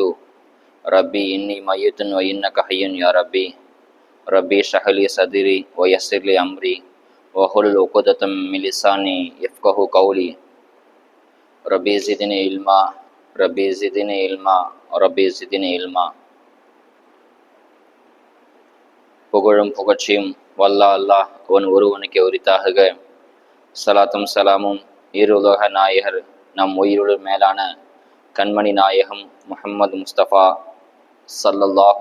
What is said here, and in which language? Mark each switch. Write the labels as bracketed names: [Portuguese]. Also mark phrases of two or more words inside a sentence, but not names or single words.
[Arabic] ربي إني ميت وإنك حي يا ربي. ربي اشرح لي صدري ويسر لي أمري واحلل عقدة من لساني يفقهوا قولي. ربي زدني علما ربي زدني علما ربي زدني علما. [Tamil] புகழும் புகழ்ச்சியும் வல்லா அல்லாஹ் அவன் ஒருவனுக்கு உரித்தாகுக. சலாத்தும் சலாமும் ஈருலக நாயகர் நம் உயிருள் மேலான கண்மணி நாயகம் முஹம்மது முஸ்தபா ஸல்லல்லாஹு